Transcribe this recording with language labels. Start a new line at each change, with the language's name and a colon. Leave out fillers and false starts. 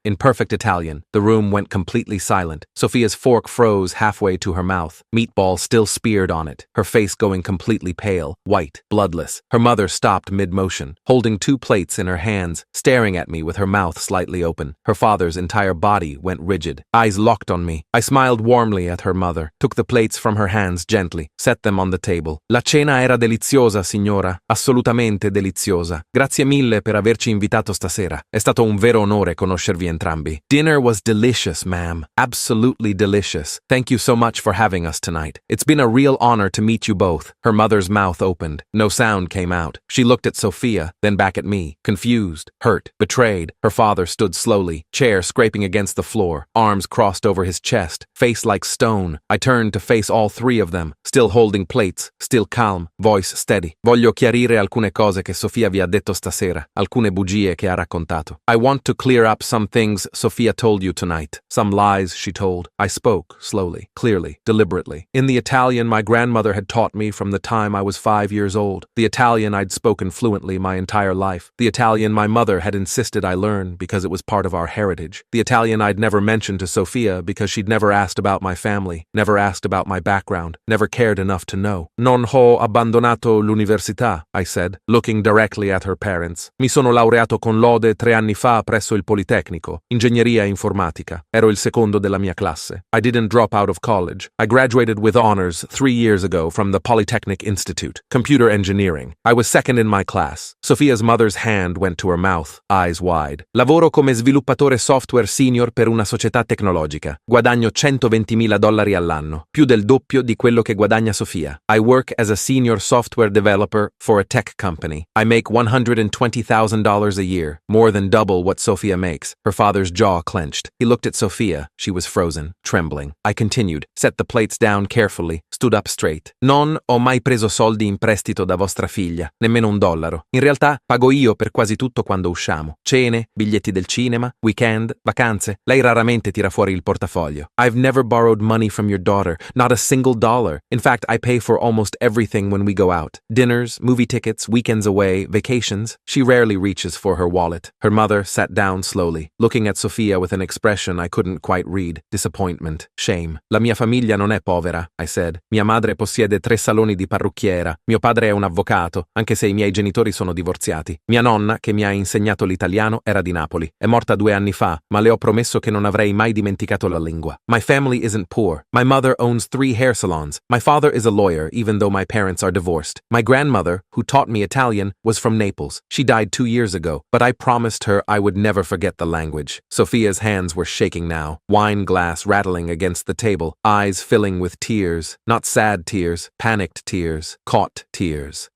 English: In perfect Italian, the room went completely silent. Sofia's fork froze halfway to her mouth, meatball still speared on it, her face going completely pale, white, bloodless. Her mother stopped mid-motion, holding 2 plates in her hands, staring at me with her mouth slightly open. Her father's entire body went rigid, eyes locked on me. I smiled warmly at her mother, took the plates from her hands gently, set them on the table.
Italian: La cena era deliziosa, signora, assolutamente deliziosa. Grazie mille per averci invitato stasera. È stato un vero onore conoscervi entrambi.
English: Dinner was delicious, ma'am. Absolutely delicious. Thank you so much for having us tonight. It's been a real honor to meet you both. Her mother's mouth opened. No sound came out. She looked at Sofia, then back at me, confused, hurt, betrayed. Her father stood slowly, chair scraping against the floor, arms crossed over his chest, face like stone. I turned to face all 3 of them, still holding plates, still calm, voice steady.
Italian: Voglio chiarire alcune cose che Sofia vi ha detto stasera, alcune bugie che ha raccontato.
English: I want to clear up some things Sofia told you tonight, some lies she told. I spoke, slowly, clearly, deliberately. In the Italian my grandmother had taught me from the time I was 5 years old, the Italian I'd spoken fluently my entire life, the Italian my mother had insisted I learn because it was part of our heritage, the Italian I'd never mentioned to Sofia because she'd never asked about my family, never asked about my background, never cared enough to know.
Italian: Non ho abbandonato l'università,
English: I said, looking directly at her parents.
Italian: Mi sono laureato con lode 3 anni fa presso il Politecnico, ingegneria informatica. Ero il secondo della mia classe.
English: I didn't drop out of college. I graduated with honors 3 years ago from the Polytechnic Institute, computer engineering. I was second in my class. Sofia's mother's hand went to her mouth, eyes wide.
Italian: Lavoro come sviluppatore software senior per una società tecnologica. Guadagno $120,000 all'anno, più del doppio di quello che guadagna Sofia.
English: I work as a senior software developer for a tech company. I make $120,000 a year, more than double what Sofia makes. Her father's jaw clenched. He looked at Sofia. She was frozen, trembling. I continued, set the plates down carefully, stood up straight.
Italian: Non ho mai preso soldi in prestito da vostra figlia, nemmeno $1. In realtà, pago io per quasi tutto quando usciamo. Cene, biglietti del cinema, weekend, vacanze. Lei raramente tira fuori il portafoglio.
English: I've never borrowed money from your daughter, not a single dollar. In fact, I pay for almost everything when we go out. Dinners, movie tickets, weekends away, vacations. She rarely reaches for her wallet. Her mother sat down slowly, looking at Sofia with an expression I couldn't quite read. Disappointment, shame.
Italian: La mia famiglia non è povera,
English: I said.
Italian: Mia madre possiede 3 saloni di parrucchiera. Mio padre è un avvocato, anche se i miei genitori sono divorziati. Mia nonna, che mi ha insegnato l'italiano, era di Napoli. È morta 2 anni fa, ma le ho promesso che non avrei mai dimenticato la lingua.
English: My family isn't poor. My mother owns 3 hair salons. My father is a lawyer, even though my parents are divorced. My grandmother, who taught me Italian, was from Naples. She died 2 years ago, but I promised her I would never forget the language. Sofia's hands were shaking now, wine glass rattling against the table, eyes filling with tears, not sad tears, panicked tears, caught tears.